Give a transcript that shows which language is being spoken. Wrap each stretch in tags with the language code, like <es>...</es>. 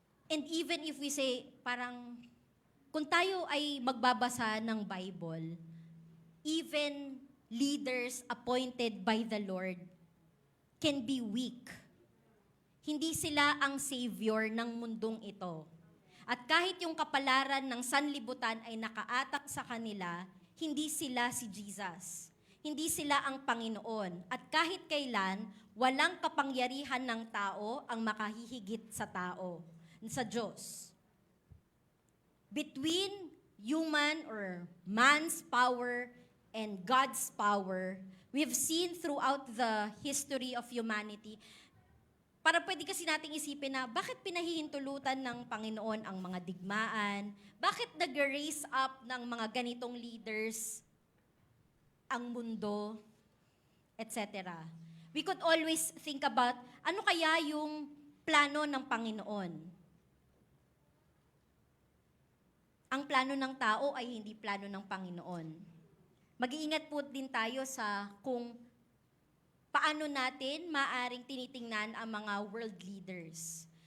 <en>And even if we say,</en> <tl>parang, kung tayo ay magbabasa ng</tl> <en>Bible, even leaders appointed by the Lord can be weak.</en> <tl>Hindi sila ang savior ng mundong ito. At kahit yung kapalaran ng sanlibutan ay nakaatak sa kanila, hindi sila si Jesus. Hindi sila ang Panginoon. At kahit kailan, walang kapangyarihan ng tao ang makahihigit sa tao, sa Diyos.</tl> <en>Between human or man's power and God's power, we've seen throughout the history of humanity,</en> <tl>para pwede kasi nating isipin na bakit pinahihintulutan ng Panginoon ang mga digmaan? Bakit nag-raise up ng mga ganitong leaders ang mundo, etc.</tl> <en>We could always think about</en> <tl>ano kaya yung plano ng Panginoon. Ang plano ng tao ay hindi plano ng Panginoon. Mag-iingat po din tayo sa kung paano natin maaring tinitingnan ang mga world leaders.</tl>